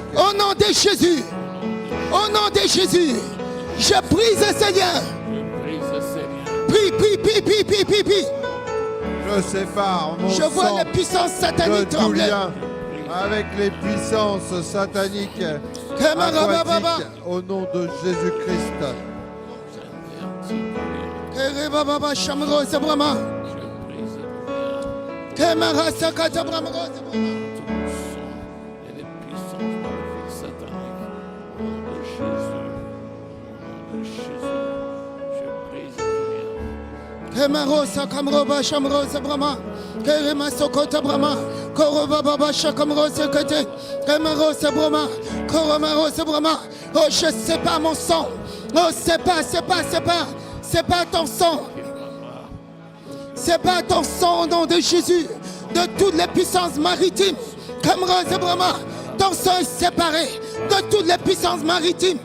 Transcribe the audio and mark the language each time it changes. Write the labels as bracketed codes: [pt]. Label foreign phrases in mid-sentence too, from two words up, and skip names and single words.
[fr] Au nom de Jésus, au nom de Jésus, je brise ces liens. Prie. Je sépare mon Je vois sang les puissances de sataniques tout trembler. lien avec les puissances sataniques Kamarababa. aquatiques au nom de Jésus-Christ. Kerebaba Shamrose Brahma. Kemarasakata Brahma. Kemarosa Kamroba Shamrose Brahma. Kerema Sokota Brahma. Koroba Baba Shakamrose Kete. Kemarosa Brahma. Koromarose Brahma. Oh, je sépare mon sang. Oh, sépare ton sang. Sépare ton sang au nom de Jésus. De toutes les puissances maritimes. Kamrose Brahma. Ton sang est séparé de toutes les puissances maritimes.